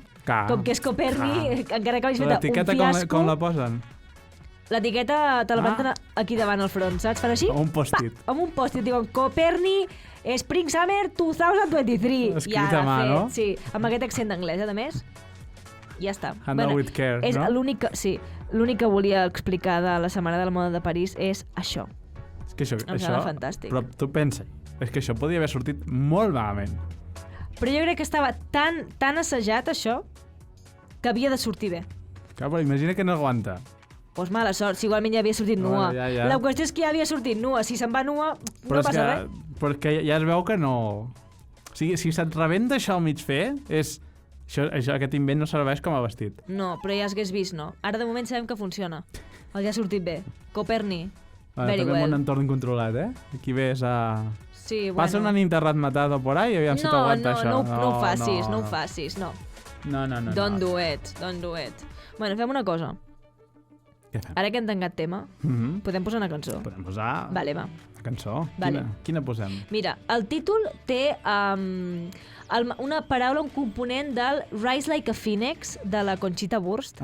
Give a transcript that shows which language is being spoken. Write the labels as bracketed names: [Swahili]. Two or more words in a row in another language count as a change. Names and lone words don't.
[Catalan] Com que és Coperni, encara que hagis fet un fiasco... L'etiqueta com la posen? L'etiqueta te la van aquí davant al front, saps? Fan així? Amb un post-it. Amb un post-it, diuen Coperni Spring Summer 2023. Escrit a mà, no? Sí, amb aquest accent d'anglès, a més. Ja està. [English] Handle with care, [Catalan] és no? L'únic que volia explicar de la Setmana de la Moda de París és això. És que això em sembla fantàstic. Però tu pensa, és que això podria haver sortit molt malament. Però jo crec que estava tan assajat, això, que havia de sortir bé. Clar, però imagina que no aguanta. Doncs mala sort, si igualment ja havia sortit nua. Ja. La qüestió és que ja havia sortit nua. Si se'n va nua, no passa res. Però és que ja es veu que no... O sigui, si se't rebenta això al mig fer, aquest invent no serveix com a vestit. No, però ja hagués vist, no. Ara de moment sabem que funciona. Els ha sortit bé. Coperni, [English] very well. [Catalan] Tenim un entorn incontrolat, Aquí ves a... Sí, bueno. Passa una nit ratmatada [Spanish] por ahí [Catalan] i aviam si t'aguanta això. No ho facis, no. No. [English] Don't do it. [Catalan] Bueno, fem una cosa. Què fem? Ara que hem tancat tema, podem posar una cançó. Podem posar... Vale, va. Una cançó? Vale. Quina posem? Mira, el títol té una paraula, un component del Rise Like a Phoenix de la Conchita Wurst.